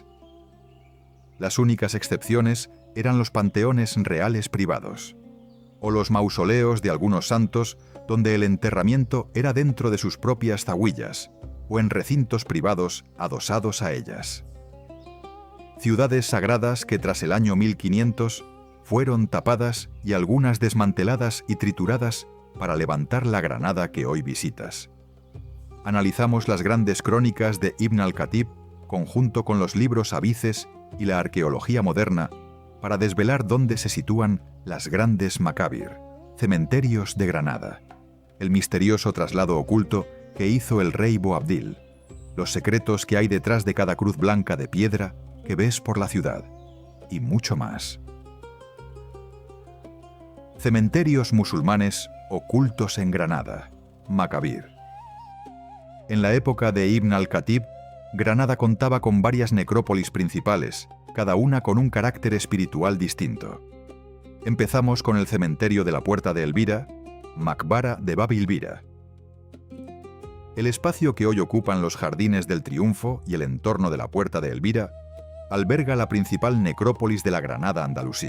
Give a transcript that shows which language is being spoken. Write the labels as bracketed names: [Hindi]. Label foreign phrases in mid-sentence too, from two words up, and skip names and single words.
[Spanish] Las únicas excepciones eran los panteones reales privados, o los mausoleos de algunos santos donde el enterramiento era dentro de sus propias zahuillas o en recintos privados adosados a ellas. Ciudades sagradas que tras el año 1500 fueron tapadas y algunas desmanteladas y trituradas para levantar la Granada que hoy visitas. Analizamos las grandes crónicas de Ibn al-Khatib conjunto con los libros abices y la arqueología moderna para desvelar dónde se sitúan las grandes Makabir, cementerios de Granada, el misterioso traslado oculto que hizo el rey Boabdil, los secretos que hay detrás de cada cruz blanca de piedra que ves por la ciudad, y mucho más. Cementerios musulmanes ocultos en Granada, Makabir. En la época de Ibn al-Khatib, Granada contaba con varias necrópolis principales, cada una con un carácter espiritual distinto. Empezamos con el cementerio de la Puerta de Elvira, Maqbara de Bab Elvira. El espacio que hoy ocupan los Jardines del Triunfo y el entorno de la Puerta de Elvira alberga la principal necrópolis de la Granada andalusí.